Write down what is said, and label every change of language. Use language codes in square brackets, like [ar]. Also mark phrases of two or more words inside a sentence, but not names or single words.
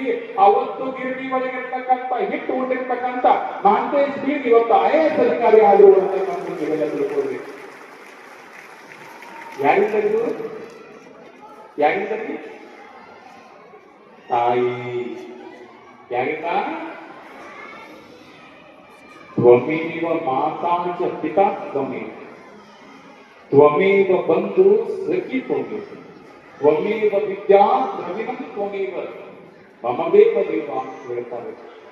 [kn] ಅವತ್ತು ಗಿರಣಿ ಒಳಗಿರ್ತಕ್ಕಂಥ ಹಿಟ್ಟು ಉಂಡಿರ್ತಕ್ಕಂಥ ಮಹಂತೇಶ್ ಬೀಡಿ ಇವತ್ತು IAS ಅಧಿಕಾರಿ ಆದ್ರು ಅಂತಕ್ಕಂಥ ನೀವೆಲ್ಲ ತಿಳ್ಕೊಳ್ರಿ. ಯಾರಿಂದರಿ ತಾಯಿ. ಯಾರಿಂದ? [sa] ತ್ವಮೇವ ಮಾತಾ ಚ ಪಿತಾ ತ್ವಮೇವ, ತ್ವಮೇವ ಬಂಧು ಸಖಿ ತ್ವಮೇವ, ತ್ವಮೇವ ವಿದ್ಯಾ ದ್ರವಿಣಂ ತ್ವಮೇವ, ಮಮದೇವ ದೇವ [kn] ಅಂತ ಹೇಳ್ತಾರೆ.